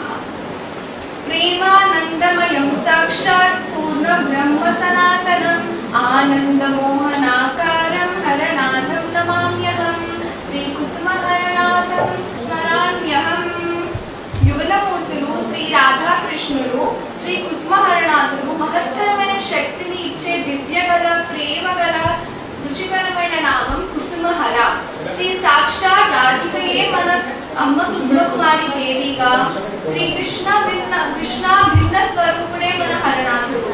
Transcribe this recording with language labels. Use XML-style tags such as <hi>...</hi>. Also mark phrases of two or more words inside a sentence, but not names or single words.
<sa>प्रेमानंदमयं साक्षात् पूर्ण ब्रह्म सनातनम् आनंदमोहनाकारं हरनाथं नमाम्यहम्। श्री कुसुमहरनाथं स्मराम्यहम्।</sa> <te>యుగలమూర్తులు శ్రీ రాధాకృష్ణులు శ్రీ కుసుమహరనాథులు మహత్తరమైన శక్తిని ఇచ్చే దివ్యగల ప్రేమగల రుచికరమైన నామం కుసుమహర. శ్రీ సాక్షాత్ రాధికయే మన అమ్మ కుసుమకుమారి దేవిగా శ్రీ కృష్ణ భిన్న స్వరూపుడే మన హరనాథుడు.</te>